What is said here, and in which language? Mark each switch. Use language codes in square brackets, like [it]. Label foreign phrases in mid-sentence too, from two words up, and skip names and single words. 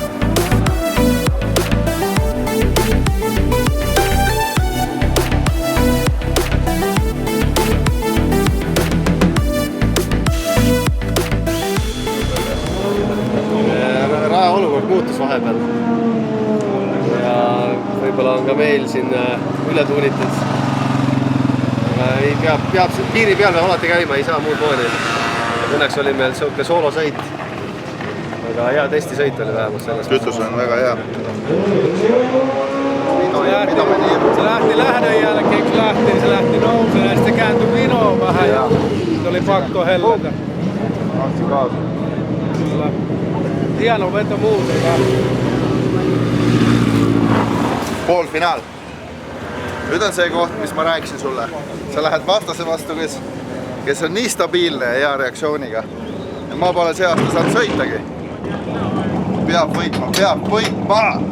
[et] Olukord muutus vahepeal ja võib-olla on ka meil siin üle tuunitud. Aga piiri peal peab alati käima, ei saa muud moodi. Õnneks oli meil siuke soolosõit. Aga hea testisõit oli vähemalt sellest. Kütus on väga hea. [fi] Se lähti lähdön jälkeen, kun lähti, se lähti nousemaan ja sitten kääntyi vinoon vähän ja se oli pakko helletä. Hieno veto muuten. [et] Poolfinaal. Nüüd on see koht, mis ma rääkisin sulle. Sa lähed vastase vastu, kes on nii stabiilne ja hea reaktsiooniga. Ja ma pole see aasta saanud sõitagi. Peab võitma!